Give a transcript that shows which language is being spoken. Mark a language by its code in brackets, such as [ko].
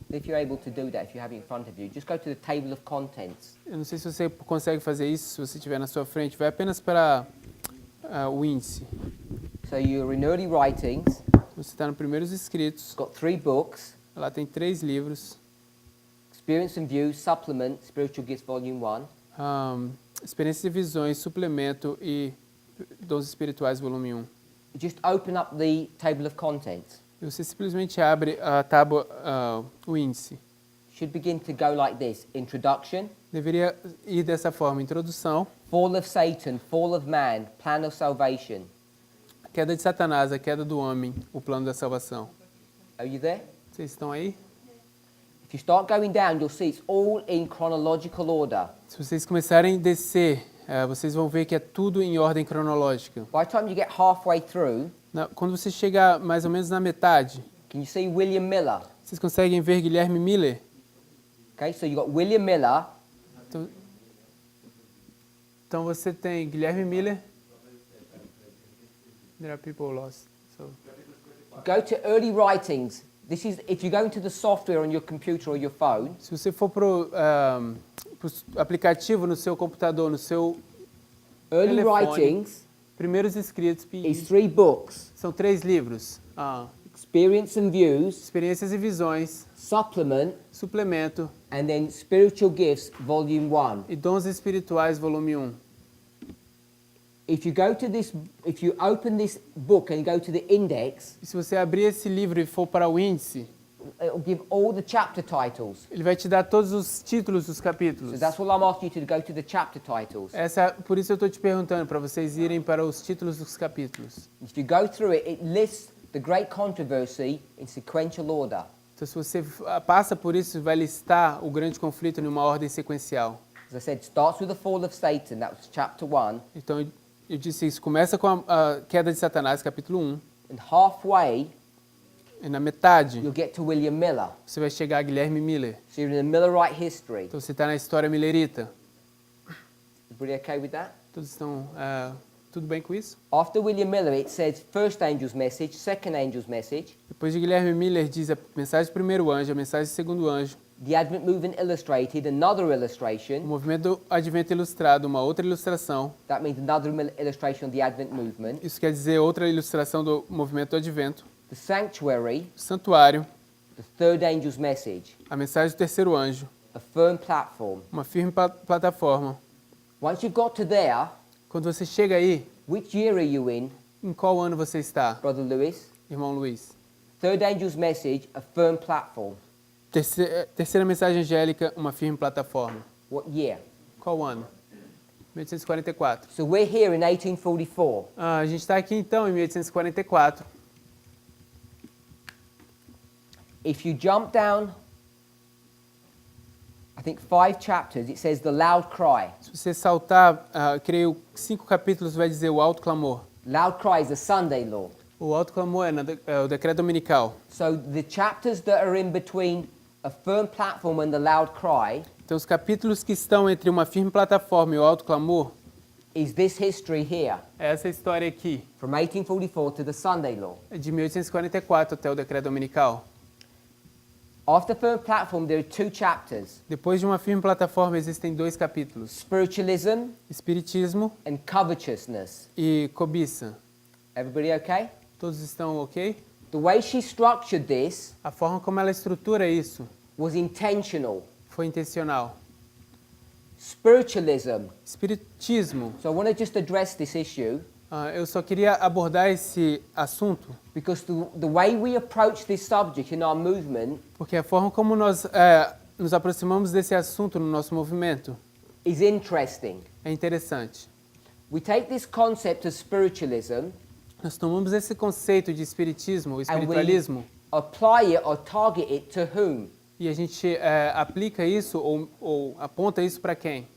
[en] if you're able to do that, if you have it in front of you, just go to the table of contents. [pt] Eu não sei se você consegue fazer isso, se você estiver na sua frente. Vai apenas para o índice. [en] So you're in early writings, [pt] Você está nos primeiros escritos. [en] it's got 3 books, [pt] Lá tem 3 livros. [en] Experience and Views, Supplement, Spiritual Gifts, Volume 1, [pt] Experiências e Visões, Suplemento e Dons Espirituais, volume 1. [en] Just open up the table of contents. [pt] E você simplesmente abre a tábua, o índice. [en] Should begin to go like this. Introduction, [pt] Deveria ir dessa forma: introdução, [en] fall of Satan, fall of man, plan of salvation. [pt] a queda de Satanás, a queda do homem, o plano da salvação. [en] Are you there? [pt] Vocês estão aí? [en] If you start going down, you'll see it's all in chronological order. [pt] Se vocês começarem a descer, vocês vão ver que é tudo em ordem cronológica. [en] By the time you get halfway through, [pt] Quando você chegar mais ou menos na metade, [en] can you see William Miller? [pt] vocês conseguem ver Guilherme Miller? [en] Okay, so you got William Miller, [pt] Então você tem Guilherme Miller. [en] There are people lost. So. go to early writings. This is if you go into the software on your computer or your phone, [pt] Se você for pro aplicativo no seu computador, no seu [en] early [pt] telefone, [en] writings [pt] primeiros escritos, [en] is 3 books. [pt] são 3 livros. [en] Experience and Views, [pt] Experiências e Visões, [en] Supplement, [pt] Suplemento [en] and then Spiritual Gifts, Volume 1. [pt] e Dons Espirituais, volume 1. [en] If you open this book and go to the index, [pt] E se você abrir esse livro e for para o índice, [en] it'll give all the chapter titles. [pt] ele vai te dar todos os títulos dos capítulos. [en] So that's what I'm asking you to go to the chapter titles. [pt] Por isso eu estou te perguntando, para vocês irem para os títulos dos capítulos. [en] If you go through it, it lists the great controversy in sequential order. [pt] Então, se você passa por isso, vai listar o grande conflito em uma ordem sequencial. [en] As I said, starts with the fall of Satan, that was chapter 1, [pt] Então, eu disse isso. Começa com a queda de Satanás, capítulo 1. [en] and halfway [pt] E na metade, [en] you'll get to William Miller. [pt] você vai chegar a Guilherme Miller. [en] So you're in the Millerite history. [pt] Então, você está na história millerita. [en] Everybody okay with that? [pt] Todos estão tudo bem com isso? [en] After William Miller, it says first angel's message, second angel's message, [pt] Depois de Guilherme Miller, diz a mensagem do primeiro anjo, a mensagem do segundo anjo, [en] the Advent Movement Illustrated, another [pt] o [en] illustration. [pt] movimento do Advento ilustrado, uma outra ilustração. [en] That means another illustration of the Advent Movement. [pt] Isso quer dizer outra ilustração do movimento do Advento. [en] The Sanctuary, [pt] O santuário, [en] the third angel's message, [pt] a mensagem do terceiro anjo, [en] a firm platform. [pt] uma firme plataforma. [en] Once you've got to there, [pt] Quando você chega aí, [en] which year are you in, [pt] em qual ano você está, [en] Brother Lewis? [pt] irmão Luiz? [en] Third angel's message, a firm platform. [pt] Terceira mensagem angélica, uma firme plataforma. [en] What year? [pt] Qual ano? 1844. [en] So we're here in 1844. [pt] A gente está aqui então em 1844. [en] If you jump down, I think 5 chapters, it says the loud cry. [pt] Se você saltar, creio, 5 capítulos vai dizer o alto clamor. [en] Loud cry is the Sunday law. [pt] O alto clamor é o decreto dominical. [en] So the chapters that are in between a firm platform and the loud cry [pt] Então os capítulos que estão entre uma firme plataforma e o alto clamor [en] is this history here, [pt] é essa história aqui, [en] from 1844 to the Sunday law. [pt] é de 1844 até o decreto dominical. [en] After firm platform, there are 2 chapters, [pt] Depois de uma firme plataforma existem 2 capítulos: [en] spiritualism [pt] Espiritismo [en] and covetousness. [pt] e cobiça. [en] Everybody okay? [pt] Todos estão ok? [en] The way she structured this [pt] A forma como ela estrutura isso [en] was intentional. [pt] foi intencional. [en] Spiritualism. [pt] Espiritismo. [en] So I want to just address this issue [pt] Eu só queria abordar esse assunto [en] because the way we approach this subject in our movement [pt] porque a forma como nós nos aproximamos desse assunto no nosso movimento [en] is interesting. [pt] é interessante. [en] We take this concept of spiritualism [pt] Nós tomamos esse conceito de espiritismo, [en] and we [pt] espiritualismo, [en] apply it or target it to whom? [pt] e a gente aplica isso ou aponta isso para quem?